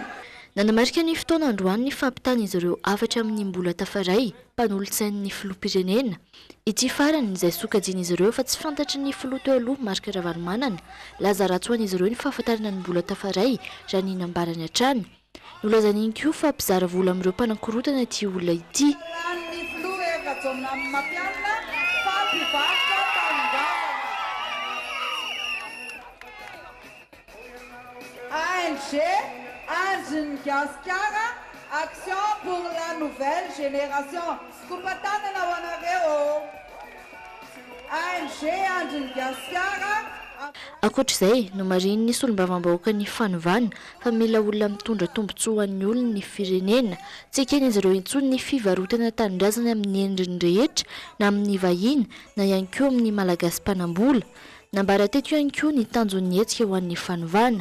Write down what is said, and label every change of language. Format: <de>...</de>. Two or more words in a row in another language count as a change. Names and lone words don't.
<mg>nanamarika ny fotoana androany ny fampitana izy ireo afatra amin'ny mbola tafaray mpanolotsain'ny filoha-pirenena ity farany izay sokajian'izy ireo fa tsy fantatry ny filoha teo aloha marika ravanomanana laza ratsoan'izy ireo ny fahafantarana ny mbola tafaray raha ny nambarany hatrany nolazany iny koa fa mpizara vola amin'ireo mpanankorotana ity olona ity Anjin Gaskara,</mg> <fr>action pour la nouvelle génération.</fr> <mg>Kupatana na wanareo. Anjin Gaskara. Ankoatr'izay no mariny ny solombavam-bahoaka ny fanovana fa mila olona mitondra tombontsoa an'ny olona ny firenena tsy eken'izy ireo intsony ny fivarotana tanindrazana amin'ny endriny rehetra na amin'ny vahiny na ihany koa amin'ny malagasy mpanambola nambara teto ihany koa ny tanjon'ny hetsika ho an'ny fanovana</mg>